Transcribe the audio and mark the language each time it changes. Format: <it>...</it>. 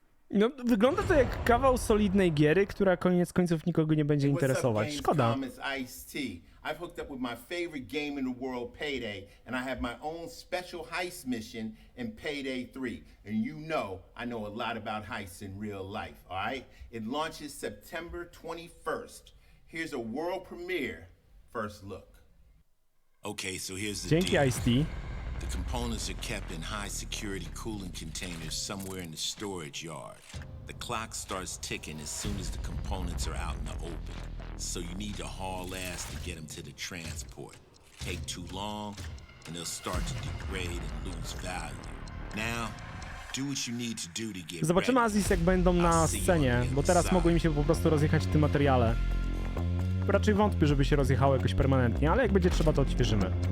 <pl>No, wygląda to jak kawał solidnej giery, która koniec końców nikogo nie będzie interesować. Szkoda.</pl> <en>I've hooked up with my favorite game in the world, Payday, and I have my own special heist mission in Payday 3. And you know I know a lot about heists in real life, all right? It launches September 21st. Here's a world premiere first look. Okay, so here's the</en> <pl>Dzięki,</pl> <en>deal. Ice-T. The components are kept in high-security cooling containers somewhere in the storage yard. The clock starts ticking as soon as the components are out in the open. So you need to haul ass to get them to the transport. Take too long, and they'll start to degrade and lose value. Now, do what you need to do to get</en> <pl>Zobaczymy Azis, jak będą na scenie, bo teraz mogło im się po prostu rozjechać w tym materiale. Raczej wątpię, żeby się rozjechało jakoś permanentnie, ale jak będzie trzeba, to odświeżymy.</pl>